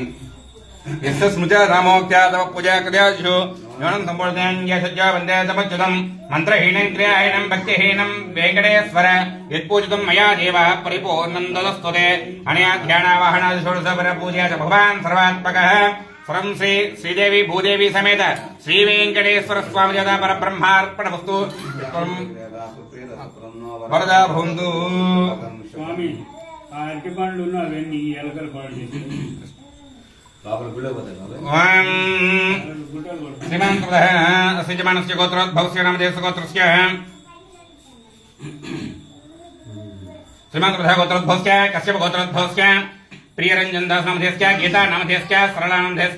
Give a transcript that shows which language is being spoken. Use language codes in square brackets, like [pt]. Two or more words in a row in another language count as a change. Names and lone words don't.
[sa] यस्य स्मृत्या रामोक्त्या तव पूजा कदाशु न्यूनं सम्पूर्णं यशज्जा वन्दे तपच्युतं मन्त्रहीनं क्रियाहीनं भक्तिहीनं वेङ्कटेश्वर यत्पूजितं मया देवः परिपूर्णं ददस्तुते अनया ध्यानावाहनादिषोडशपरपूजया च भगवान् सर्वात्मकः सर्वं श्रीदेवी भूदेवी समेत श्रीवेङ्कटेश्वर स्वामी देवता परब्रह्मार्पणमस्तु वरदा भवन्तु [te] స్వామి ఆ అరటి పండ్లు అవన్నీ ఎలకలు పాడు చేసి [sa] श्रीमान् अस्य जमानस्य गोत्रोद्भवस्य नामधेयस्य गोत्रस्य श्रीमान् गोत्रोद्भवस्य कश्यप गोत्रोद्भवस्य प्रियरञ्जन दास नामधेयस्य गीता नामधेयस्य सरला नामधेयस्य